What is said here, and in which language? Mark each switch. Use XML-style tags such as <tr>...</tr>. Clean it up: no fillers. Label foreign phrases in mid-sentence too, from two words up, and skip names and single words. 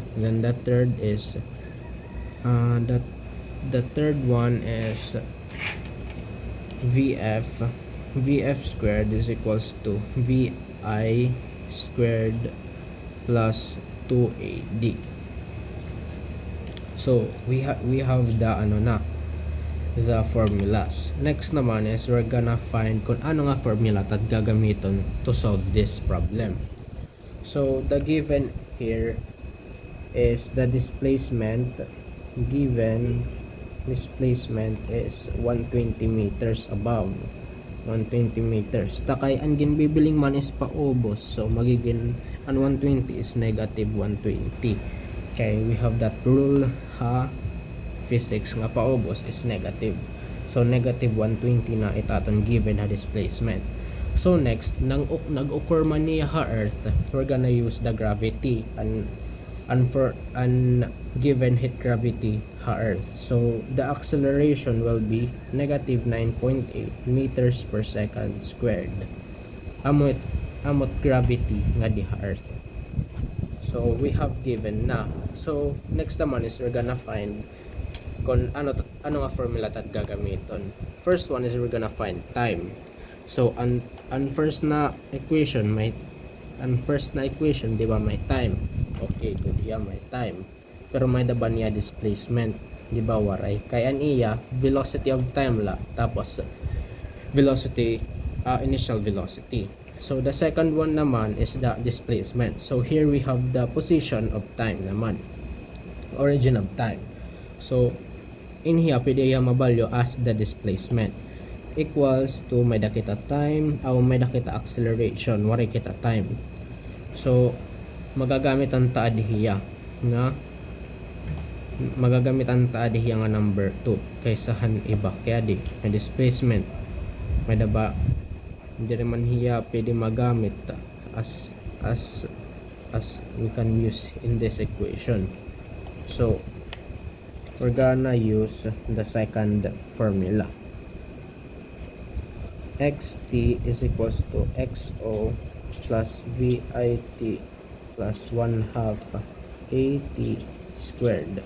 <en>Then the third is the third one is vf squared is equals to vi squared plus 2ad. So we have the formulas. Next naman is we're gonna find</en> <war>kung ano nga formula tat gagamiton</war> <en>to solve this problem. So the given here is the displacement given. Displacement is 120 meters above 120 meters.</en> <war>Takay ang ginbibiling man is paubos, so magiging ang 120</war> <en>is negative</en> <war>120.</war> <en>Okay, we have that rule ha, physics</en> <war>nga paubos</war> <en>is negative. So negative 120</en> <war>na itaton</war> <en>given ha displacement. So next,</en> <war>nag-occur man niya ha</war> <en>Earth, we're gonna use the gravity and for given heat gravity ha Earth. So the acceleration will be negative 9.8 meters per second squared.</en> <war>Amot gravity nga di ha Earth.</war> <en>So we have given na. So next naman is we're gonna find</en> <war>kung ano nga formula tat gagamiton.</war> <en>First one is we're gonna find time.</en> <war>So ang first na equation di ba may time.</war> <en>Okay, good yeah, may time.</en> <war>Pero may daban niya displacement, di ba waray? Kaya niya</war> <en>velocity of time</en> <war>la, tapos</war> <en>velocity initial velocity. So the second one naman is the displacement. So here we have the position of time naman, origin of time. So in here</en> <war>pwede iya mabalyo</war> <en>as the displacement equals to</en> <war>may dakita time o may dakita acceleration, waray kita time. So magagamit ang taad hiya nga number 2 kaysa han iba kaya di may displacement may daba hindi naman hiya pwede magamit</war> <en>as we can use in this equation. So we're gonna use the second formula. Xt is equals to xo plus vit plus 1/2 at squared.</en>